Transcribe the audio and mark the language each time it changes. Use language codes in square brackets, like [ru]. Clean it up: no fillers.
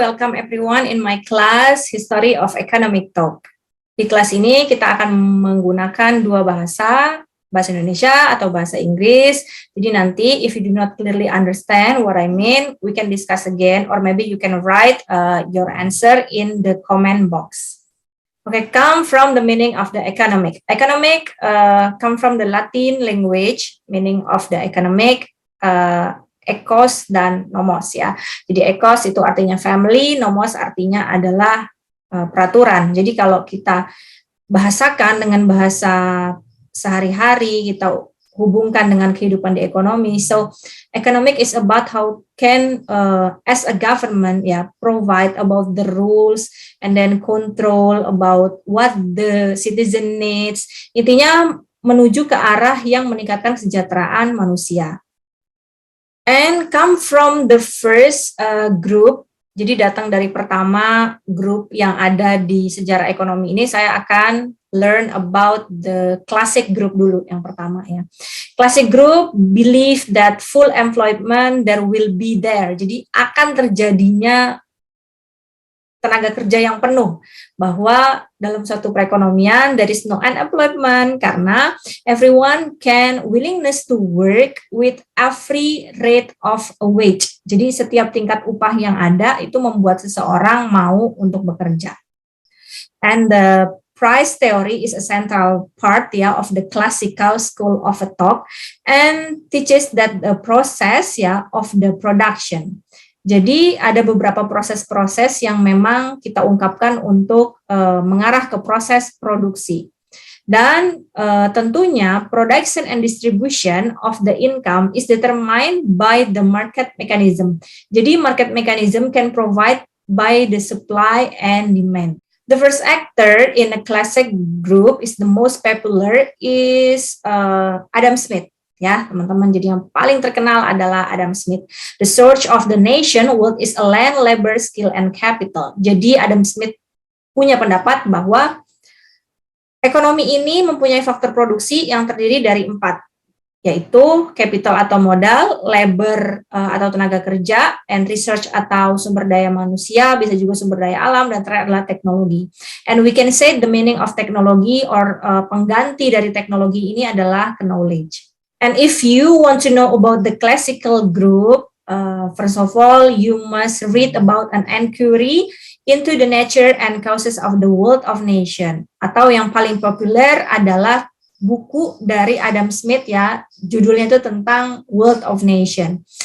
[en] Welcome everyone in my class History of Economic Talk. [id] Di kelas ini kita akan menggunakan dua bahasa Indonesia atau bahasa Inggris. Jadi nanti [en] if you do not clearly understand what I mean, we can discuss again or maybe you can write your answer in the comment box. Okay, come from the meaning of the economic. Economic come from the Latin language, meaning of the economic, ekos dan nomos ya. [id] Jadi ekos itu artinya family, nomos artinya adalah peraturan. Jadi kalau kita bahasakan dengan bahasa sehari-hari, kita hubungkan dengan kehidupan di ekonomi. [en] So economic is about how can as a government provide about the rules and then control about what the citizen needs. [id] Intinya menuju ke arah yang meningkatkan kesejahteraan manusia. [en] And come from the first group, [id] jadi datang dari pertama grup yang ada di sejarah ekonomi ini. Saya akan [en] learn about the classic group [id] dulu yang pertama ya. [en] Classic group believe that full employment there will be there. [id] Jadi akan terjadinya tenaga kerja yang penuh, bahwa dalam suatu perekonomian [en] there is no unemployment karena everyone can willingness to work with every rate of a wage. [id] Jadi setiap tingkat upah yang ada itu membuat seseorang mau untuk bekerja. [en] And the price theory is a central part of the classical school of a thought and teaches that the process of the production. [id] Jadi ada beberapa proses-proses yang memang kita ungkapkan untuk mengarah ke proses produksi. Dan tentunya [en] production and distribution of the income is determined by the market mechanism. Jadi market mechanism can provide by the supply and demand. The first actor in a classic group is the most popular is Adam Smith. [id] Ya, teman-teman, jadi yang paling terkenal adalah Adam Smith. [en] The source of the nation wealth is a land, labor, skill, and capital. [id] Jadi Adam Smith punya pendapat bahwa ekonomi ini mempunyai faktor produksi yang terdiri dari 4, yaitu capital atau modal, labor atau tenaga kerja, and research atau sumber daya manusia, bisa juga sumber daya alam, dan terakhir adalah teknologi. [en] And we can say the meaning of technology or [id] pengganti dari teknologi ini adalah [en] knowledge. And if you want to know about the classical group, first of all, you must read about an inquiry into the nature and causes of the world of nation. [id] Atau yang paling populer adalah buku dari Adam Smith ya, judulnya itu tentang World of Nation.